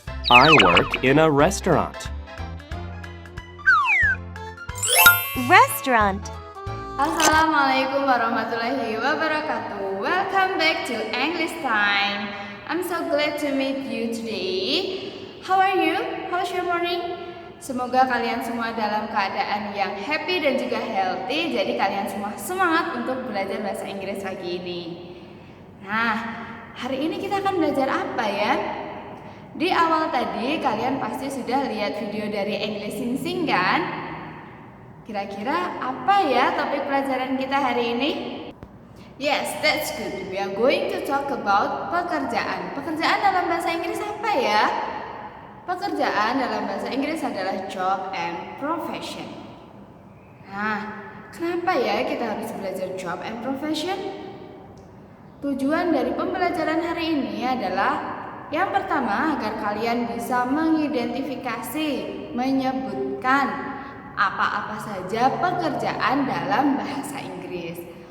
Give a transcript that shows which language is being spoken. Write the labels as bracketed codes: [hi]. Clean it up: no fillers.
[en] I work in a restaurant. Restaurant. [ar] Assalamualaikum warahmatullahi wabarakatuh. [en] Welcome back to English Time. I'm so glad to meet you today. How are you? How's your morning? [id] Semoga kalian semua dalam keadaan yang happy dan juga healthy. Jadi kalian semua semangat untuk belajar bahasa Inggris pagi ini. Nah, hari ini kita akan belajar apa ya? Di awal tadi kalian pasti sudah lihat video dari English Sing Sing kan? Kira-kira apa ya topik pelajaran kita hari ini? [en] Yes, that's good. We are going to talk about pekerjaan. [id] Pekerjaan dalam bahasa Inggris apa ya? Pekerjaan dalam bahasa Inggris adalah [en] job and profession. [id] Nah, kenapa ya kita harus belajar [en] job and profession? [id] Tujuan dari pembelajaran hari ini adalah yang pertama agar kalian bisa mengidentifikasi, menyebutkan apa-apa saja pekerjaan dalam bahasa Inggris.